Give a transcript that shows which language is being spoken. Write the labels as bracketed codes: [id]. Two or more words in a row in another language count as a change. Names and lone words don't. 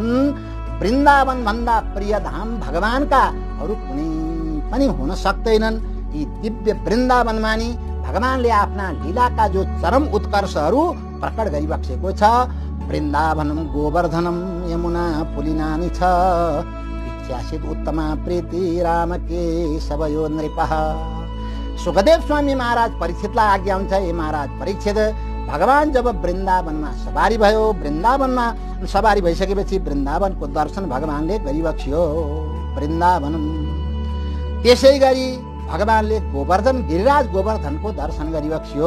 [ne] वृन्दावन भन्दा प्रिय धाम भगवानका अरू कुनै पनि हुन सक्दैनन्। यी दिव्य वृन्दावनमा नि भगवानले आफ्ना लीलाका जो चरम उत्कर्षहरू प्रकट गरिबक्सेको छ। [sa] वृन्दावनम गोवर्धनम यमुना पुलिनानि छ, विख्यासित उत्तमा प्रीति राम केशवयो नृपः। [ne] सुखदेव स्वामी महाराज परीक्षितलाई आज्ञा हुन्छ, हे महाराज परीक्षित, भगवान जब वृन्दावनमा सवारी भयो, वृन्दावनमा सवारी भइसकेपछि वृन्दावनको दर्शन भगवानले गरिबक्सियो वृन्दावनम। त्यसै गरी भगवानले गोवर्धन गिरिराज गोवर्धनको दर्शन गरिबक्सियो।